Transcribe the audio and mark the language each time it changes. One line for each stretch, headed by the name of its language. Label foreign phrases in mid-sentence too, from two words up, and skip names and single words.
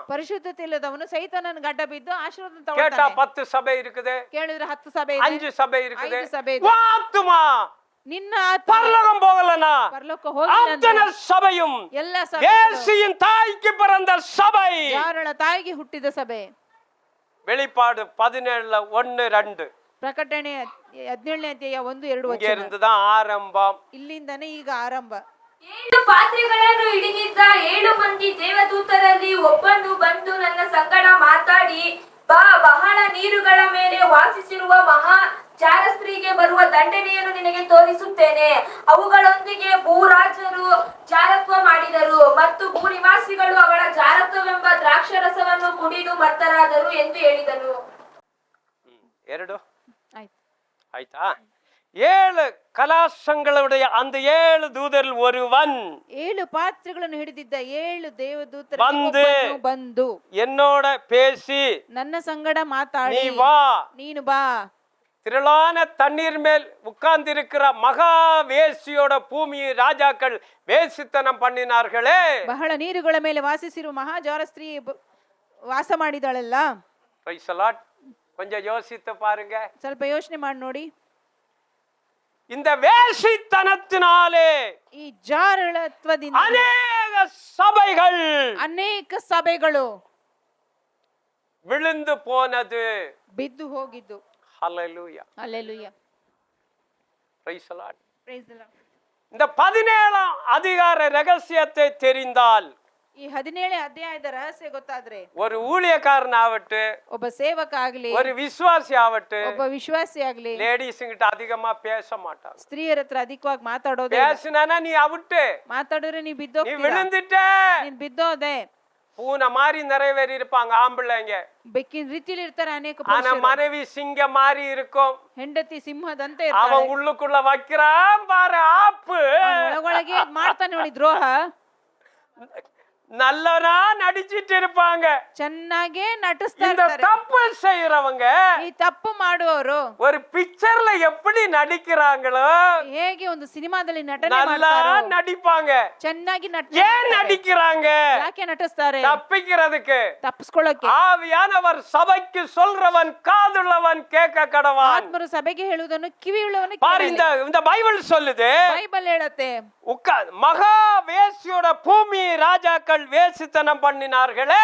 Kannada: ಪರಿಶುದ್ಧತೆ ಇಲ್ಲದವನು ಸೈತಾನನಿಗೆ ಅಡ್ಡ ಬಿದ್ದು ಆಶೀರ್ವಾದ
Tamil: கேட்டா
Kannada: ತಗೊಳ್ತಾನೆ.
Tamil: 10 சபை இருக்குது,
Kannada: ಕೇಳಿದ್ರೆ 10 ಸಭೆ ಇದೆ,
Tamil: 5 சபை இருக்குது.
Kannada: 5 ಸಭೆ ಇದೆ.
Tamil: உன் ஆத்துமா
Kannada: ನಿನ್ನ ಆತ್ಮ
Tamil: பரலோகம் போகலனா
Kannada: ಪರಲೋಕ ಹೋಗಿಲ್ಲ
Tamil: அத்தனை சபையும்
Kannada: ಎಲ್ಲ ಸಭೆ
Tamil: இயேசுவின் தாய்க்கு பிறந்த சபை.
Kannada: ಯಾರಳ ತಾಯಿಗೆ ಹುಟ್ಟಿದ ಸಭೆ.
Tamil: வெளிப்பாடு 17 1 2
Kannada: ಪ್ರಕಟಣೆ 17ನೇ ಅಧ್ಯಾಯ 1 2
Tamil: இங்க
Kannada: ವಚನ.
Tamil: இருந்துதான் ஆரம்பம்.
Kannada: ಇಲ್ಲಿಂದನೇ ಈಗ ಆರಂಭ. 7 ಪಾತ್ರೆಗಳನ್ನು ಹಿಡಿದಿದ್ದ 7 ಮಂದಿ ದೇವದೂತರಲ್ಲಿ ಒಬ್ಬನು ಬಂದು ನನ್ನ ಸಂಗಡ ಮಾತಾಡಿ, ಬಾ, ಬಹಳ ನೀರುಗಳ ಮೇಲೆ ವಾಸಿಸಿರುವ ಮಹಾ ಜಾರಸ್ತ್ರೀಗೆ ಬರುವ ದಂಡನೆಯನ್ನು ನಿನಗೆ ತೋರಿಸುತ್ತೇನೆ. ಅವುಗಳೊಂದಿಗೆ ಭೂರಾಜರು ಜಾರತ್ವ ಮಾಡಿದರು ಮತ್ತು ಭೂನಿವಾಸಿಗಳು ಅವಳ ಜಾರತ್ವವೆಂಬ ದ್ರಾಕ್ಷರಸವನ್ನು ಕುಡಿದು ಮತ್ತರಾದರು ಎಂದು ಹೇಳಿದನು. 2 ಆಯ್ತು.
Tamil: ஆயிட்டா? 7 கலாசங்களுடைய அந்த 7 தூதரில் ஒருவன்
Kannada: 7 ಪಾತ್ರೆಗಳನ್ನು ಹಿಡಿದಿದ್ದ 7 ದೇವದೂತರು ಬಂದು
Tamil: என்னோட பேசி,
Kannada: ನನ್ನ ಸಂಗಡ ಮಾತಾಡಿ,
Tamil: நீ வா,
Kannada: ನೀನು ಬಾ,
Tamil: திரளான தண்ணீர் மேல் உட்கார்ந்திருக்கிற மகா வேசியோட பூமியை ராஜாக்கள் வேசித்தனம் பண்ணினார்களே.
Kannada: ಬಹಳ ನೀರುಗಳ ಮೇಲೆ ವಾಸಿಸಿರುವ ಮಹಾಜಾರ ಸ್ತ್ರೀ ವಾಸ ಮಾಡಿದಾಳಲ್ಲ.
English: Praise the Lord.
Tamil: கொஞ்சம் யோசித்து பாருங்க.
Kannada: ಸ್ವಲ್ಪ ಯೋಚನೆ ಮಾಡಿ ನೋಡಿ.
Tamil: இந்த வேசித்தனத்தினாலே
Kannada: ಈ ಜಾರಳತ್ವದಿಂದ
Tamil: அநேக சபைகள்
Kannada: ಅನೇಕ ಸಭೆಗಳು
Tamil: விழுந்து போனது.
Kannada: ಬಿದ್ದು ಹೋಗಿದ್ದು.
Tamil: ஹல்லேலூயா.
Kannada: ಹಲ್ಲೆಲೂಯಾ.
English: Praise the Lord. Praise the Lord.
Tamil: இந்த 17ஆம் அதிகார ரகசியத்தை தெரிந்தால்,
Kannada: ಈ 17ನೇ ಅಧ್ಯಾಯದ ರಹಸ್ಯ ಗೊತ್ತಾದ್ರೆ,
Tamil: ஒரு ஊழியக்காரனாவட்டு,
Kannada: ಒಬ್ಬ ಸೇವಕ ಆಗ್ಲಿ,
Tamil: ஒரு விசுவாசி ஆவட்டு,
Kannada: ಒಬ್ಬ ವಿಶ್ವಾಸಿ ಆಗ್ಲಿ,
Tamil: லேடிஸ் கிட்ட அதிகமா பேச மாட்டாங்க.
Kannada: ಸ್ತ್ರೀಯರ ಹತ್ರ ಅಧಿಕವಾಗಿ ಮಾತಾಡೋದೇ.
Tamil: பேசினானா நீ அவுட்டு,
Kannada: ಮಾತಾಡಿದ್ರೆ ನೀ
Tamil: நீ
Kannada: ಬಿದ್ದೋಗ್ತೀಯ,
Tamil: விழுந்துட்ட.
Kannada: ನೀನ್ ಬಿದ್ದೋದೆ.
Tamil: பூனை மாதிரி நிறைவேறி இருப்பாங்க ஆம்பளைங்க,
Kannada: ಬೆಕ್ಕಿನ ರೀತಿಲಿ ಇರ್ತಾರೆ ಅನೇಕ
Tamil: ஆனா
Kannada: ಪುರುಷರು.
Tamil: மனைவி சிங்க மாதிரி இருக்கும்.
Kannada: ಹೆಂಡತಿ ಸಿಂಹದಂತೆ
Tamil: அவன்
Kannada: ಇರ್ತಾಳೆ.
Tamil: உள்ளுக்குள்ள வைக்கிறான் பாரு ஆப்பு.
Kannada: ಒಳಗೊಳಗೆ ಮಾಡ್ತಾನೆ ನೋಡಿ ದ್ರೋಹ.
Tamil: நல்லவனா நடிச்சிட்டு இருப்பாங்க.
Kannada: ಚೆನ್ನಾಗೇ ನಟಿಸ್ತಾ
Tamil: இந்த
Kannada: ಇರ್ತಾರೆ.
Tamil: தப்பு செய்யறவங்க
Kannada: ಈ ತಪ್ಪು ಮಾಡುವವರು
Tamil: ஒரு பிக்சர்ல எப்படி நடிக்கிறாங்களோ
Kannada: ಹೇಗೆ ಒಂದು ಸಿನಿಮಾದಲ್ಲಿ ನಟನೆ
Tamil: நல்லா
Kannada: ಮಾಡ್ತಾರೋ
Tamil: நடிப்பாங்க.
Kannada: ಚೆನ್ನಾಗಿ
Tamil: ஏன் நடிக்கிறாங்க?
Kannada: ಯಾಕೆ ನಟಿಸ್ತಾರೆ?
Tamil: தப்பிக்கிறதுக்கு.
Kannada: ತಪ್ಪಿಸ್ಕೊಳ್ಳೋಕೆ.
Tamil: ஆவியானவர் சபைக்கு சொல்றவன் காதுள்ளவன் கேட்க கடவான்.
Kannada: ಆತ್ಮರು ಸಭೆಗೆ ಹೇಳುವುದನ್ನು ಕಿವಿಯುಳ್ಳವನು
Tamil: பாரு,
Kannada: ಕೇಳಲಿ.
Tamil: இந்த பைபிள் சொல்லுது,
Kannada: ಬೈಬಲ್ ಹೇಳುತ್ತೆ,
Tamil: மகா வேசியோட பூமி ராஜாக்கள் ராஜாக்கள் வேசித்தனம் பண்ணினார்களே.